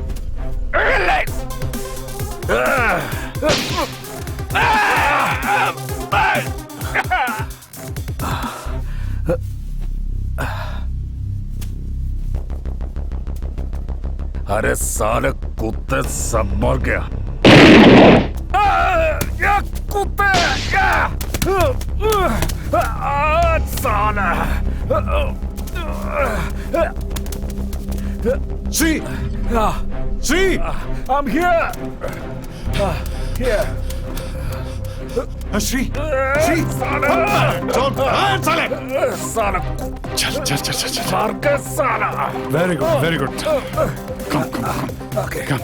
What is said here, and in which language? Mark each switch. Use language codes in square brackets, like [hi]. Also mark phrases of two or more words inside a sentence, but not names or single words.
[hi] अरे साले कुत्ते सब मर गया। ये कुत्ते, साला। [en] She, she, I'm here. Here. She, [hi] साला, साले, साला, चल, चल, चल, चल, चल, मार के साला. [en] Very good, very good. Come, come, come. Okay, come.